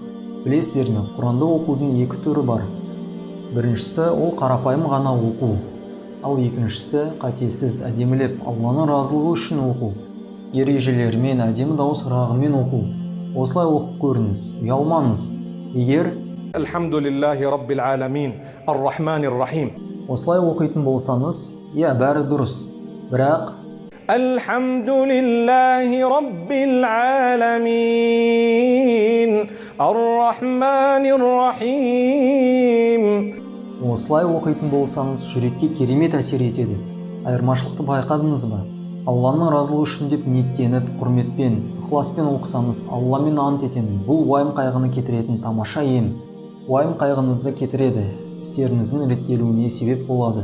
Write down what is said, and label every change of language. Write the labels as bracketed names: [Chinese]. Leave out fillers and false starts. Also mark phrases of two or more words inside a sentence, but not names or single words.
[Kazakh] Білесіздер ме, Құранды оқудың 2 түрі бар. Біріншісі ол қарапайым ғана оқу. Ал екіншісі қатесіз, әдемілеп, Алланың разылығы үшін оқу. Ережелерімен, әдемі дауыс ырғағымен оқу. Осылай оқып көріңіз, ұялмаңыз. Егер [Arabic] الحمد لله رب العالمين، الرحمن الرحيم. [Kazakh] Осылай оқитын болсаңыз, бәрі дұрыс. Бірақ [Arabic] الحمد لله رب العالمين، الرحمن الرحيم. [Kazakh] Осылай оқитын болсаңыз, жүрекке керемет әсер етеді. Айырмашылықты байқадыңыз ба? Алланың разылығы үшін деп ниеттеніп, құрметпен, ықыласпен оқысаңыз, Алламен ант етемін, бұл уайым қайғыны кетіретін тамаша ем. Уайым қайғынызды кетіреді, істеріңіздің реттелуіне себеп болады.